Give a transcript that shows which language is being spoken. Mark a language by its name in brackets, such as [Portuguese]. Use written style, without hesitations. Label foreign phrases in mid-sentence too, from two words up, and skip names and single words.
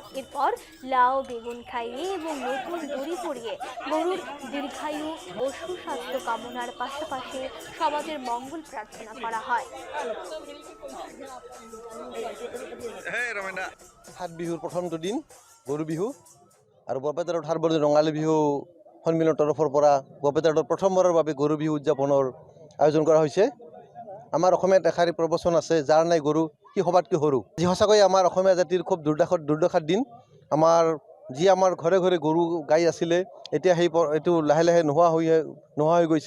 [Bangla] এরপর লাউ বেগুন খাইয়ে এবং নতুন দড়ি পরিয়ে গরুর দীর্ঘায়ু ও সুস্বাস্থ্য কামনার পাশাপাশি সমাজের মঙ্গল প্রার্থনা করা হয়। [Assamese] সাত বিহুর প্রথমটো দিন গরু বিহু আৰু বৰপেটা ৰোড সৰ্বজনীন ৰঙালী বিহু সন্মিলনৰ তৰফৰ পৰা বৰপেটা ৰোডত প্ৰথমবাৰৰ বাবে গৰু বিহু উদযাপনৰ আয়োজন কৰা হৈছে। আমাৰ অসমীয়াত এষাৰি প্ৰবচন আছে, যাৰ নাই গৰু সি সবাতকৈ সৰু। যি সঁচাকৈ আমাৰ অসমীয়া জাতিৰ খুব দুৰ্দশাৰ দিন। আমাৰ ঘৰে ঘৰে গৰু গাই আছিলে, এতিয়া এইটো লাহে লাহে নোহোৱা হৈ গৈছে।